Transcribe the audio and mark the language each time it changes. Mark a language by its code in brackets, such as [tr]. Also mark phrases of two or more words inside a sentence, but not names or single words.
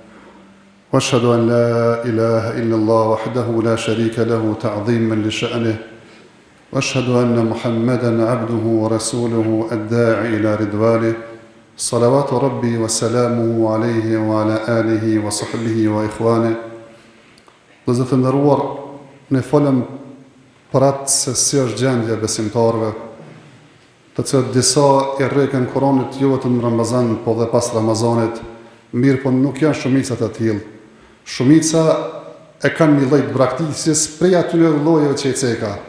[ar] واشهد أن لا إله إلا الله وحده لا شريك له تعظيما لشأنه واشهد أن محمدا عبده ورسوله الداعي إلى رضوانه صلوات ربي وسلامه عليه وعلى آله وصحبه وإخوانه. [sq] Vëllezër të nderuar, ne folëm për atë se si është gjendja besimtarëve, të cilët disa i rrekën koronit jo vetëm në Ramazan, po dhe pas Ramazanit, mirë po nuk janë shumicat e tillë. Shumica e kanë një lloj braktisjes prej atyre llojeve që i ceka.